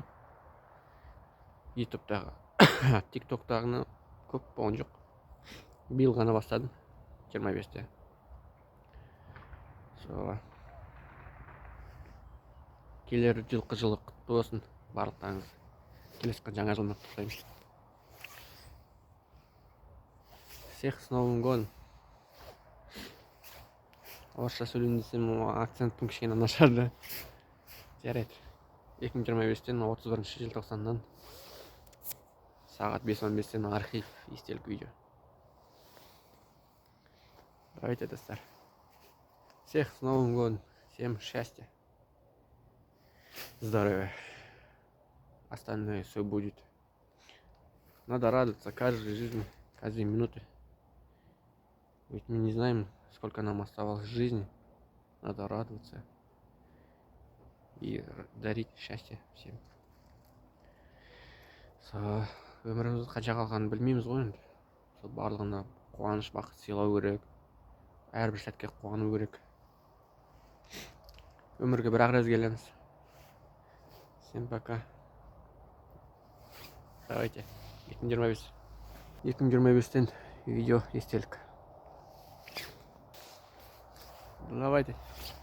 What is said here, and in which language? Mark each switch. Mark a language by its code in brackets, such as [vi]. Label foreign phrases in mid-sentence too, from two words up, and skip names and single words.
[kk] ютубтағы тиктоктағыны көп болған жоқ. Биыл ғана бастадым 25-те. Келер жылы құтты болсын барлықтарыңыз. Келесі жаңа жылмен құттықтаймын. [ru] Всех с Новым годом. [kk] Орысша сөйлейін десем, акцентім кішкене нашарды. Жарайды. 2025-тен 31 желтоқсаннан сағат 5:15-тен архив, естелік видео. [ru] Давайте, достар. Всех с Новым годом. Всем счастья. Здоровья. Остальное все будет. Надо радоваться каждой жизни, каждой минуты. Ведь мы не знаем, сколько нам осталось жизни. Надо радоваться и дарить счастье всем. [kk] Өмірімізді қанша қалғанын білмейміз ғой енді. Сол барлығына қуаныш, бақыт сыйлау керек. Әрбір сәтке қуану керек. Өмірге бір-ақ рет келеміз. [ru] Всем пока. Давайте. [kk] 2025-тен видео естелік. [ru] Давайте.